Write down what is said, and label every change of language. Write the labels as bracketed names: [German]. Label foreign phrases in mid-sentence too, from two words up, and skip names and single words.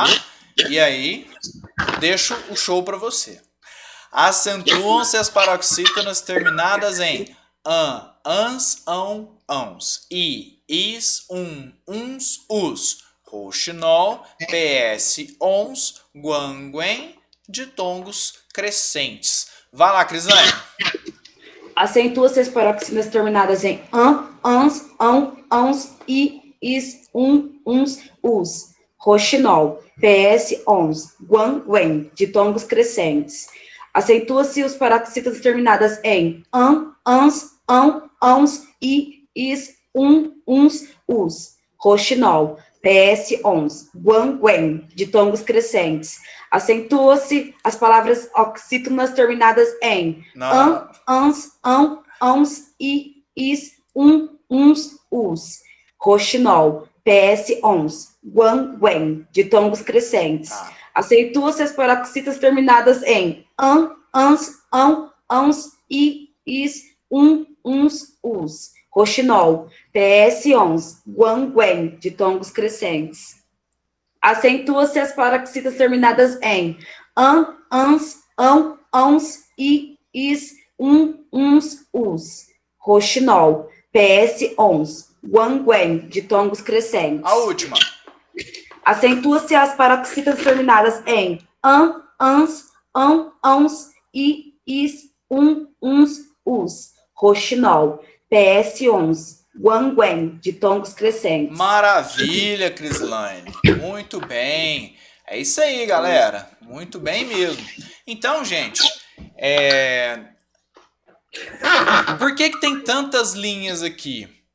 [Portuguese] E aí, deixo o show para você. Acentuam-se as paroxítonas terminadas em an, ans, ãos. I, is, uns, os. Rouxinol, ps11, guan, guen, ditongos crescentes. Vai lá, Crislane. Acentua-se as paroxítonas terminadas em an, ans, ãos, i, is, uns, os. Roxinol, ps11, guan, guen, ditongos crescentes. Acentua-se os paroxítonas terminadas em an, ans, ãos, i, is, uns, os. Roxinol, ps11, guan, guen, ditongos crescentes. Acentua-se as palavras oxítonas terminadas em an, ans, ãos, i, is, uns, os. Roxinol, ps11, guan, guen, ditongos crescentes. Acentua-se as paroxítonas terminadas em an, ans, ãos, i, is, uns, os. Roxinol, ps11, guan, guen, ditongos crescentes. Acentua-se as paroxítonas terminadas em an, ans, ãos, i, is, uns, os. Roxinol, ps11, guan, guen, ditongos crescentes. A última. Acentua-se as paroxítonas terminadas em an, ans, ãos, i, is, uns, os. Roxinol, ps11, guan, guen, ditongos crescentes. Maravilha, Crislane. Muito bem. É isso aí, galera. Muito bem mesmo. Então, gente, por que tem tantas linhas aqui?